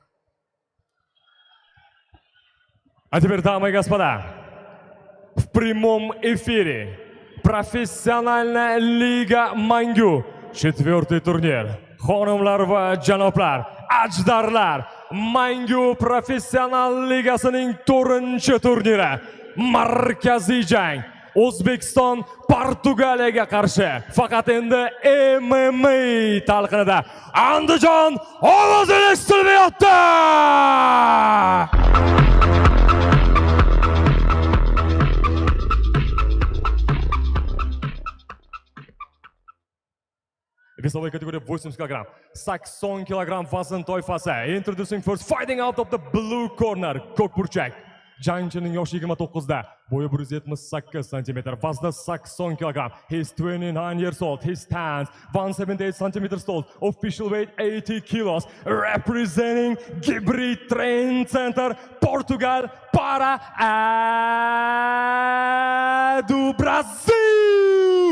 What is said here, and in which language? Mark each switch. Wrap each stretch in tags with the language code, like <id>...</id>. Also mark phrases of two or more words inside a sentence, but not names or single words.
<ru>А теперь, дамы и господа, в прямом эфире профессиональная Лига Мангу, 4-й турнир.</ru> <uz>Xonimlar va janoblar, ajdarlar, Mangu Professional Ligasining 4-chi turniri. Markaziy jang. O'zbekiston Portugaliyaga qarshi. Faqat endi MMA talqinida. Andijon ovozi eshitilmayapti.</uz> <ru>Весовая категория 80 кг.</ru> <uz>80 kg vazn toifasi.</uz> <en>Introducing first, fighting out of the blue corner.</en> <uz>Ko'k burchak. Jangchining yoshi 29 da, bo'yi 178 cm, vazni 80 kg.</uz> <en>He is 29 years old. He stands 178 cm tall. Official weight 80 kilos. Representing Gibri Training Center,</en> <pt>Portugal, para do Brasil.</pt>